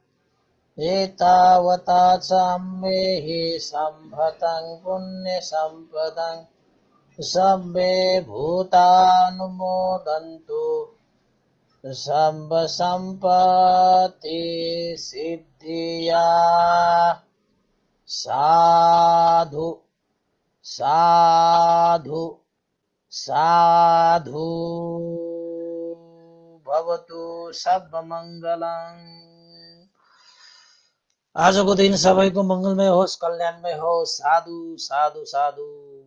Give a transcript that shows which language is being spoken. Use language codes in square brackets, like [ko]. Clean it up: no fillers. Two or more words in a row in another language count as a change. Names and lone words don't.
[pi] एतावता च मेहि सम्भतं पुण्यसम्पदं सब्बे भूतानुमोदन्तु सब्ब सम्पत्ति सिद्धिया। [sa] साधु साधु साधु भवतु सर्वमङ्गलम्। [ne] आजको दिन सबैको मङ्गलमय होस्, कल्याणमय होस्। [sa] साधु साधु साधु।